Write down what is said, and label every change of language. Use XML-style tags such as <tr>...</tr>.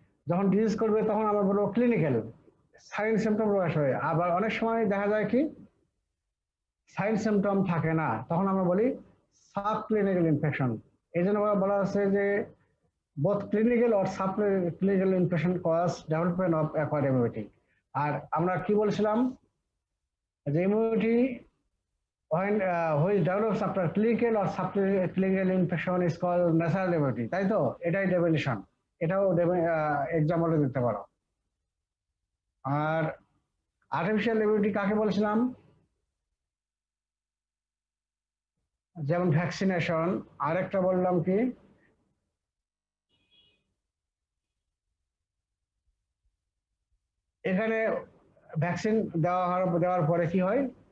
<bn>যখন ডিজিজ করবে তখন আমরা বলবো ক্লিনিক্যাল সাইন সিমটম প্রকাশ হয়। আবার অনেক সময় দেখা যায় কি সাইন সিমটম থাকে না, তখন আমরা বলি সাব ক্লিনিক্যাল ইনফেকশন। এই জন্য বলা হচ্ছে যে</bn> <en>Both clinical আর subclinical infection cause development of acquired immunity.</en> <bn>আর আমরা কি বলছিলাম?</bn> <en>যে immunity when which develops after clinical or subclinical infection is called natural immunity,</en> <bn>তাই তো? এটাই ডেফিনিশন, এটাও এক্সাম্পলে দিতে পারো। আর আর্টিফিশিয়াল ইমিউনিটি কাকে বলছিলাম? যেমন ভ্যাকসিনেশন, আরেকটা বললাম কি এখানে ভ্যাকসিন দেওয়ার পরে কি হয়?</bn>